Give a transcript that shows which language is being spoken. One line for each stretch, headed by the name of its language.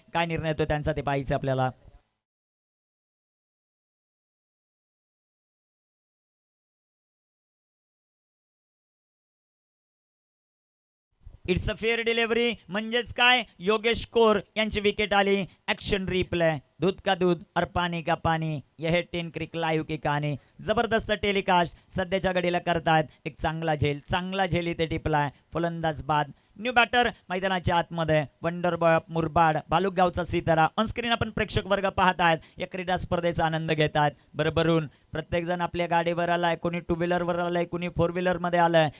Marathi: काय निर्णय येतो त्यांचा ते पाहायचं आपल्याला.
English: it's a fair delivery
Marathi: म्हणजेच काय योगेश कोर यांची विकेट आली. Action replay.
Hindi: दूध का दूध और पानी का पानी यह टेन क्रिक लाईव्ह की कहाणी.
Marathi: जबरदस्त टेलिकास्ट सध्याच्या घडीला करतात. एक चांगला झेल इथे टिपलाय. फलंदाज बाद. न्यू बॅटर मैदानाच्या आतमध्ये wonder boy of Murbad भालुकगावचा सीतारा. Onscreen आपण प्रेक्षक वर्ग पाहतात. या क्रीडा स्पर्धेचा आनंद घेतात. बरोबरून प्रत्येक जण आपल्या गाडीवर आलाय. कोणी 2 व्हीलरवर आलाय, कोणी 4 व्हीलर मध्ये आलाय.